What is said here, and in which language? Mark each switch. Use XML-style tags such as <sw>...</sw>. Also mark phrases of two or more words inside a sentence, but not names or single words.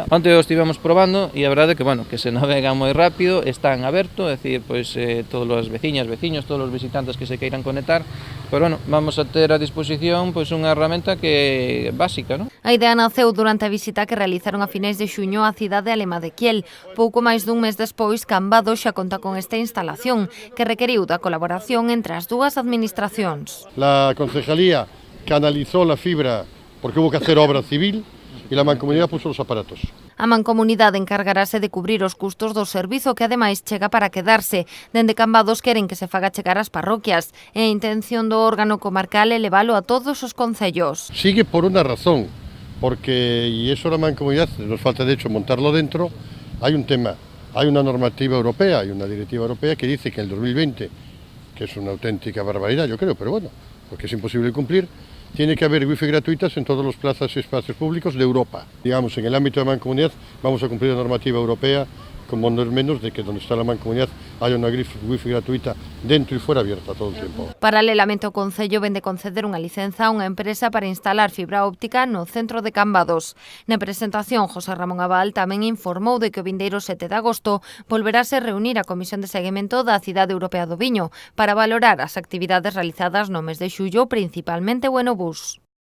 <gl>Onte os estivemos probando e a verdade que se navega moi rápido, están abertos, é dicir, todas as veciñas, veciños, todos os visitantes que se queiran conectar, vamos a ter a disposición unha herramienta que é básica, non? A idea naceu durante a visita que realizaron a finais de xuño á cidade alemá de Kiel. Pouco máis dun mes despois, Cambados xa conta con esta instalación, que requeriu da colaboración entre as dúas administracións.</gl> <es>La concejalía canalizó la fibra porque hubo que hacer obra civil y la mancomunidad puso los aparatos.</es> <gl>A mancomunidade encargarase de cubrir os custos do servizo que ademais chega para quedarse. Dende Cambados queren que se faga chegar ás parroquias e a intención do órgano comarcal é levalo a todos os concellos.</gl> <es>Sigue por una razón, porque, y eso la mancomunidad, nos falta de hecho montarlo dentro, hay un tema, hay una normativa europea, hay una directiva europea que dice que en el 2020, que es una auténtica barbaridad yo creo, pero porque es imposible cumplir, tiene que haber wifi gratuitas en todas las plazas y espacios públicos de Europa. Digamos, en el ámbito de la mancomunidad vamos a cumplir la normativa europea, como no es menos de que donde está la mancomunidad haya una wifi gratuita dentro y fuera abierta todo el tiempo.</es> <gl>Paralelamente o Concello vende conceder unha licenza a unha empresa para instalar fibra óptica no centro de Cambados. Na presentación, José Ramón Abal tamén informou de que o vindeiro 7 de agosto volverase reunir a Comisión de Seguimento da Cidade Europea do Viño para valorar as actividades realizadas no mes de xullo, principalmente o Enobús.</gl>